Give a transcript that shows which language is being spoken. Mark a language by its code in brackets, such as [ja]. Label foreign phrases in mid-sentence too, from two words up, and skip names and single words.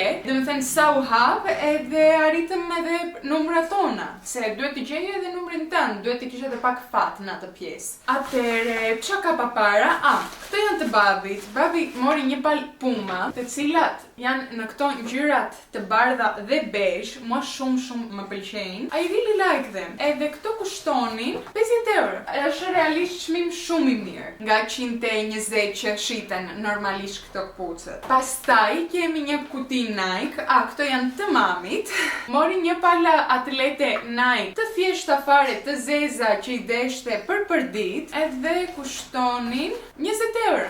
[sq] Domethënë sa u hap, edhe arritëm edhe numrat tona, se duhet të gjej edhe numrin tënd, duhet të kishe edhe pak fat në atë pjesë. Atëre, çka ka pa para? Këto janë të babit. Babi mori një pal Puma, të cilat janë në këto ngjyrat të bardha dhe bezh, mua shumë më pëlqejnë. [en] I really like them. [sq] Edhe këto kushtonin 50 euro. Është realisht çmim shumë i mirë, nga 120 që shiten normalisht këto kpucët. Pastaj kemi një kuti Nike, këto janë të mamit. Mori një pala atlete Nike të thjeshta fare, të zeza, që i deshte për ditë, edhe kushtonin 20 euro.